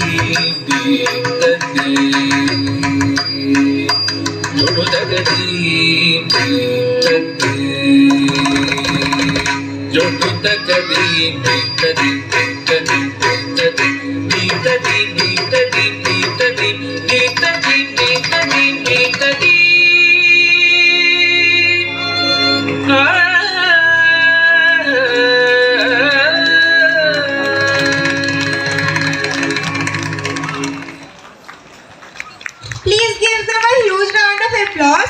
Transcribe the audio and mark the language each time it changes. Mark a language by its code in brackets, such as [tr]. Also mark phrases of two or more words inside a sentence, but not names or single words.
[en] ಜೊಡು ತಗದಿ ಜೊಡು ತಗದಿ ತದಿ ತದಿ ತದಿ ತದಿ ತದಿ ತದಿ ತದಿ Please give them a huge round of applause.